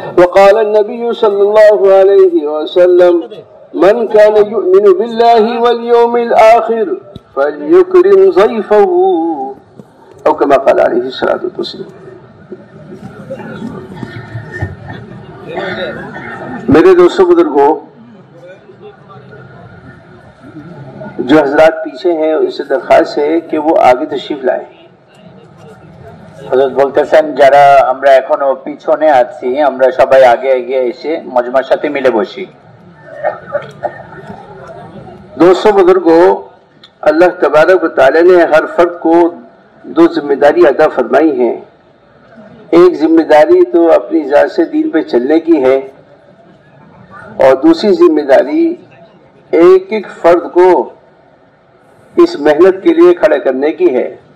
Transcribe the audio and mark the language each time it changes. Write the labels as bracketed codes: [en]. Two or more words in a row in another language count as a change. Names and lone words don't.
[ar] وقال النبي صلى الله عليه وسلم من كان يؤمن بالله واليوم الآخر فليكرم ضيفه أو كما قال عليه الصلاة والسلام. [ur] میرے دوستوں بزرگوں، جو حضرات پیچھے ہیں ان سے درخواست ہے کہ وہ آگے تشریف لائیں. [bn] হযরত বলতেছেন যারা আমরা এখনো পিছনে আছি আমরা সবাই আগে এগিয়ে এসে মজমার সাথে মিলে বসি. [ur] دوستوں بزرگوں، اللہ تبارک و تعالی نے ہر فرد کو دو ذمہ داری ادا فرمائی ہیں. ایک ذمہ داری تو اپنی ذات سے دین پہ چلنے کی ہے، اور دوسری ذمہ داری ایک ایک فرد کو اس محنت کے لیے کھڑا کرنے کی ہے.